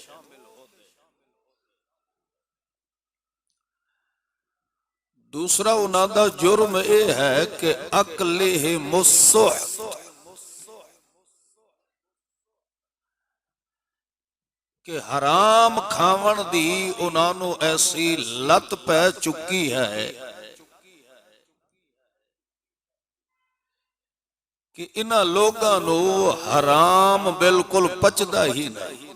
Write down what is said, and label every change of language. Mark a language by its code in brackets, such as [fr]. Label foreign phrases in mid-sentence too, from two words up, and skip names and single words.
[pa] دوسرا انہاں دا جرم یہ ہے کہ [ar] اکلہم السحت، [pa] کہ حرام کھاون دی انہاں نو ایسی لت پہ چکی ہے کہ انہاں لوگاں نو حرام بالکل پچدا ہی نہیں.